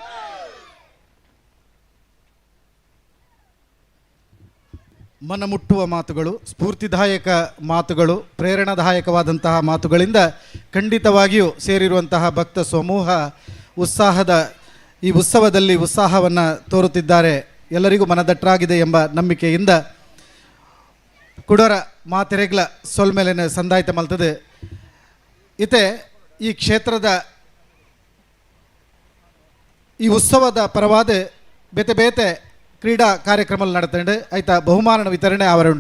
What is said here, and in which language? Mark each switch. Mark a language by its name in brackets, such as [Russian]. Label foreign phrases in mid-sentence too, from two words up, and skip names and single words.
[Kannada] ಮನಮುಟ್ಟುವ ಮಾತುಗಳು, ಸ್ಫೂರ್ತಿದಾಯಕ ಮಾತುಗಳು, ಪ್ರೇರಣಾದಾಯಕವಾದಂತಹ ಮಾತುಗಳಿಂದ ಖಂಡಿತವಾಗಿಯೂ ಸೇರಿರುವಂತಹ ಭಕ್ತ ಸಮೂಹ ಉತ್ಸಾಹದ ಈ ಉತ್ಸವದಲ್ಲಿ ಉತ್ಸಾಹವನ್ನು ತೋರುತ್ತಿದ್ದಾರೆ. ಎಲ್ಲರಿಗೂ ಮನದಟ್ಟರಾಗಿದೆ ಎಂಬ ನಂಬಿಕೆಯಿಂದ [Tulu] ಕುಡರ ಮಾತೆರೆಗ್ಲ ಸೊಲ್ಮೇಲೆನ ಸಂದಾಯಿತ ಮಲ್ತದೆ ಇತೆ ಈ ಕ್ಷೇತ್ರದ ಈ ಉತ್ಸವದ ಪರವಾದ ಬೇತೆ ಬೇತೆ ಕ್ರೀಡಾ ಕಾರ್ಯಕ್ರಮಗಳು ನಡತಂಡು ಆಯ್ತಾ ಬಹುಮಾನ ವಿತರಣೆ ಆವರುಂಡು.